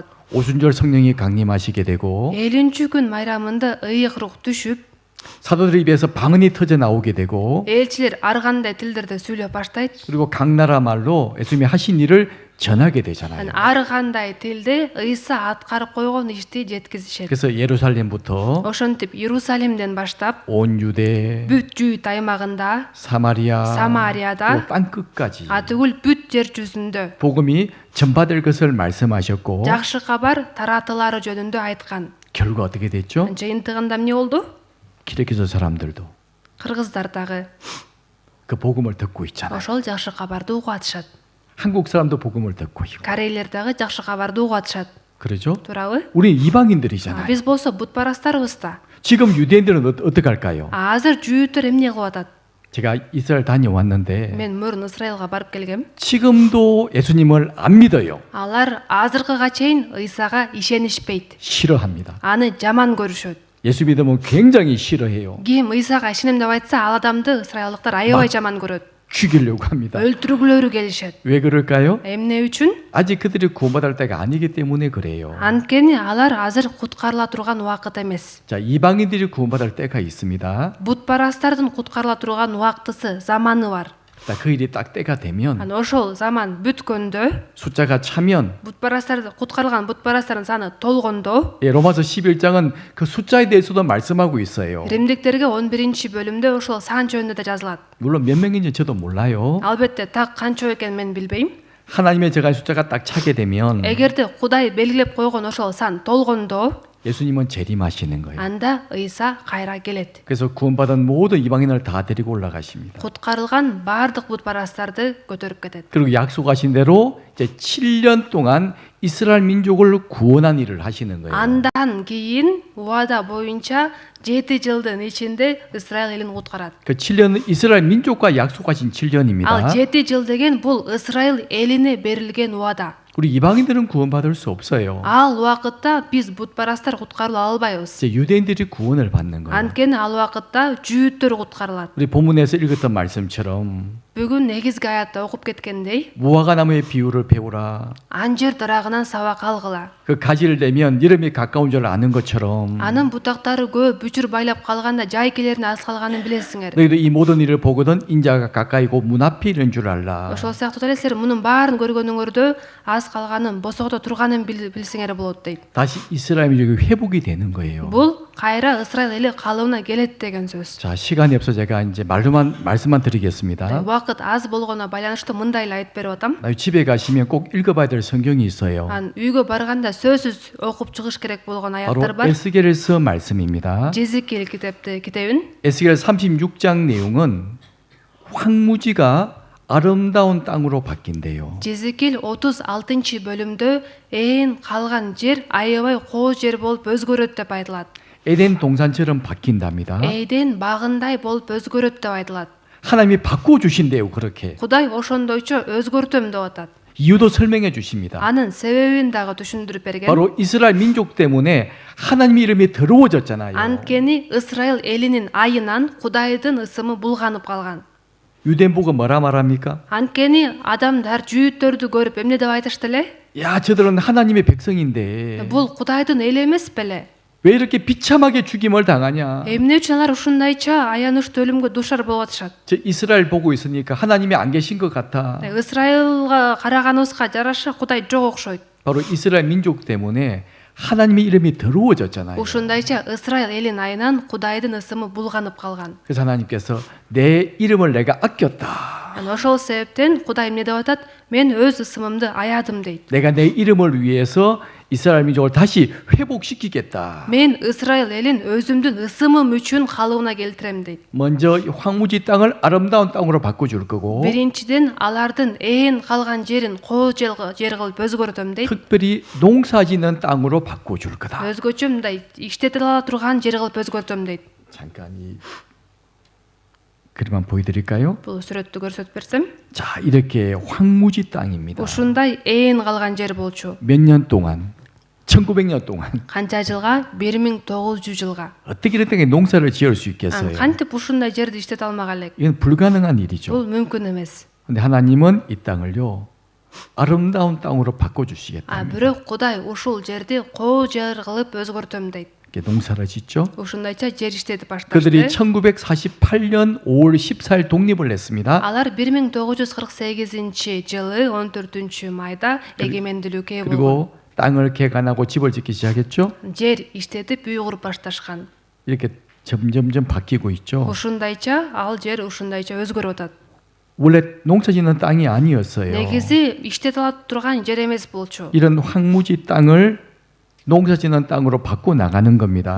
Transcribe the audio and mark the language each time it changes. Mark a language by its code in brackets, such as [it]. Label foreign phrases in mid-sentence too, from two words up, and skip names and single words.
[ko] 오순절 성령이 강림하시게 되고 [ky] 50 күн майрамында ыйык рух түшүп, [ko] 사도들 입에서 방언이 터져 나오게 되고 [ky] элчилер ар кандай тилдерде сүйлөп баштайт. [ko] 그리고 각 나라 말로 예수님이 하신 일을 전하게 되잖아요. [ky] Ар кандай тилде Ыйса аткарып койгон ишти жеткизишет. [ko] 그래서 예루살렘부터 [ky] Ошентип Иерусалимден баштап [ko] 온 유대, [ky] бүт жүйүт аймагында, [ko] 사마리아, [ky] 사마리아다, [ko] 땅 끝까지 [ky] атүгүл бүт жер жүзүндө [ko] 복음이 전파될 것을 말씀하셨고 [ky] жакшы кабар таратылары жөнүндө айткан. [ko] 결과 어떻게 됐죠? [ky] Жыйынтыгында эмне болду? [ko] 기레기서 사람들도 [ky] Кыргыздар дагы [ko] 그 복음을 듣고 있잖아요. [ky] ошол жакшы кабарды угуп атышат. [ko] 한국 사람도 복음을 듣고 있고 [ky] Корейлер дагы жакшы кабарды угуп атышат. [ko] 그러죠? [ky] Туурабы? [ko] 우리 이방인들이잖아요. [ky] Биз болсо бутбарастарбыз да. [ko] 지금 유대인들은 어떻게 할까요? [ky] Азыр жүйүттөр эмне кылып атат? [ko] 제가 이스라엘 다녀왔는데 [ky] Мен мурун Исраилга барып келгем. [ko] 지금도 예수님을 안 믿어요. [ky] Алар азыркыга чейин Ыйсага ишенишпейт. [ko] 싫어합니다. [ky] Аны жаман көрүшөт. [ko] 예수 믿으면 굉장히 싫어해요. [ky] Ким Ыйсага ишенем деп айтса, ал адамды исраилдыктар аябай жаман көрөт. [ko] 죽이려고 합니다. [ky] өлтүргүлөрү келишет. [ko] 왜 그럴까요? [ky] Эмне үчүн? [ko] 아직 그들이 구원받을 때가 아니기 때문에 그래요. [ky] Анткени алар азыр куткарыла турган убакыт эмес. [ko] 자, 이방인들이 구원받을 때가 있습니다. [ky] Бутбарастардын куткарыла турган убактысы, заманы бар. [ko] 자, 그 일이 딱 때가 되면 [ky] Аны ошол заман бүткөндө, [ko] 숫자가 차면 [ky] бутбарастарды куткарылган бутбарастардын саны толгондо, [ko] 로마서 11장은 그 숫자에 대해서도 말씀하고 있어요. [ky] Римдиктерге 11 бөлүмдө ошол сан жөнүндө да жазылат. [ko] 물론 몇 명인지 저도 몰라요. [ky] Албетте так канча экенин мен билбейм. [ko] 하나님의 제가 숫자가 딱 차게 되면 [ky] Эгерде Кудай белгилеп койгон ошол сан толгондо, [ko] 예수님은 재림하시는 거예요. [ky] анда Ыйса кайра келет. [ko] 그래서 구원받은 모든 이방인을 다 데리고 올라가십니다. [ky] Куткарылган бардык бутбарастарды көтөрүп кетет. [ko] 그리고 약속하신 대로 이제 7년 동안 이스라엘 민족을 구원한 일을 하시는 거예요. [ky] Андан кийин убада боюнча 7 жылдын ичинде Исраил элин куткарат. [ko] 그 7년은 이스라엘 민족과 약속하신 7년입니다. [ky] Ал 7 жыл деген бул Исраил элине берилген убада. [ko] 우리 이방인들은 구원받을 수 없어요. [ky] Ал убакытта биз бутбарастар куткарыла албайбыз. [ko] 이제 유대인들이 구원을 받는 거예요. [ky] Анткени ал убакытта жүйүттөр куткарылат. [ko] 우리 본문에서 읽었던 말씀처럼 [ky] Бүгүн негизги аятта окуп кеткендей, [ko] 무화과 나무의 비유를 배우라. [ky] анжир дарагынан сабак алгыла. [ko] 그 가지를 내면 여름이 가까운 줄 아는 것처럼 [ky] Анын бутактары көп бүчүр байлап калганда жай келерин аз калганын билесиңер. [ko] 너희도 이 모든 일을 보거든 인자가 가까이고 문 앞에 있는 줄 알라. [ky] Ошол сыяктуу эле силер мунун баарын көргөнүңөрдө аз калганын, босогодо турганын билсеңер болот дейт. [ko] 다시 이스라엘 민족이 회복이 되는 거예요. [ky] Бул кайра Исраил эли калыбына келет деген сөз. [ko] 자, 시간이 없어 제가 이제 말씀만 드리겠습니다. [ky] Убакыт аз болгоно байланыштуу мындай эле айтып берип атам. [ko] 집에 가시면 꼭 읽어봐야 될 성경이 있어요. [ky] Ан үйгө барганда сөзсүз окуп чыгыш керек болгон [ko] 바로 [ky] аяттар бар. [ko] 에스겔서 말씀입니다. [ky] Жезикил китебин [ko] 에스겔 36장 내용은 황무지가 아름다운 땅으로 바뀐대요. [ky] Жезикил 36 бөлүмдө ээн калган жер аябай кооз жер болуп өзгөрөт деп айтылат. [ko] 에덴 동산처럼 바뀐답니다. [ky] Эден багындай болуп өзгөрөт деп айтылат. [ko] 하나님이 바꿔 주신대요, 그렇게. [ky] Кудай ошондойчо өзгөртөм деп атат. [ko] 이유도 설명해 주십니다. [ky] Анын себебин дагы түшүндүрүп берген. [ko] 바로 이스라엘 민족 때문에 하나님의 이름이 더러워졌잖아요. [ky] Анткени Исраил элинин айынан Кудайдын ысымы булганып калган. [ko] 유대인 보고 뭐라 말합니까? [ky] Анткени адамдар жүйүттөрдү көрүп эмне деп айтышты эле? [ko] 야, 저들은 하나님의 백성인데 [ky] Бул Кудайдын эли эмес беле? [ko] 왜 이렇게 비참하게 죽임을 당하냐? [ky] Эмне үчүн алар ушундайча аянычтуу өлүмгө дуушар болуп атышат? [ko] 저 이스라엘 보고 있으니까 하나님이 안 계신 것 같아. [ky] Исраилга караганыбызга жараша Кудай жок окшойт. [ko] 바로 이스라엘 민족 때문에 하나님의 이름이 더러워졌잖아요. [ky] ушундайча Ысрайыл элин айынан Кудайдын ысымы булганып калган. [ko] 그래서 하나님께서 내 이름을 내가 아꼈다. [ky] Ошол себептен Кудай эмне деп атат? Мен өз ысымымды аядым дейт. [ko] 내가 내 이름을 위해서 이스라엘 민족을 다시 회복시키겠다. [ky] Мен Ысрайыл элин өзүмдүн ысымым үчүн калыбына келтирем дейт. [ko] 먼저 황무지 땅을 아름다운 땅으로 바꿔줄 거고 [ky] Биринчиден алардын ээн калган жерин коо жер кылып өзгөртөм дейт. [ko] 특별히 농사짓는 땅으로 바꿔줄 거다. [ky] Өзгөчө мындай иштетип ала турган жер кылып өзгөртөм дейт. [ko] 잠깐 이 그림 한번 보여드릴까요? [ky] Бул сүрөттү көрсөтүп берсем, [ko] 자, 이렇게 황무지 땅입니다. [ky] ушундай ээн калган жер болчу. [ko] 몇 년 동안, 1900년 동안 [ky] Канча жылга? 1900 жылга. [ko] 어떻게 이런 땅에 농사를 지을 수 있겠어요? [ky] Кантип ушундай жерди иштете алмак элек? [ko] 이건 불가능한 일이죠. [ky] Бул мүмкүн эмес. [ko] 근데 하나님은 이 땅을요 아름다운 땅으로 바꿔주시겠다. [ky] Бирок Кудай ушул жерди коо жер кылып өзгөртөм дейт. [ko] 이렇게 농사를 짓죠. [ky] Ушундайча жер иштетип [ko] 그들이 [ky] башташты. [ko] 1948년 5월 14일 독립을 했습니다. [ky] Алар 1948 жылы 14 майда эгемендүүлүккө ээ болгон. [ko] 그리고 땅을 개간하고 집을 짓기 시작했죠. [ky] Жер иштетип үй куруп башташкан. [ko] 이렇게 점점점 바뀌고 있죠. [ky] Ушундайча ал жер ушундайча өзгөрүп атат. [ko] 원래 농사짓는 땅이 아니었어요. [ky] Негизи иштете ала турган жер эмес болчу. [ko] 이런 황무지 땅을 농사짓는 땅으로 바꿔 나가는 겁니다.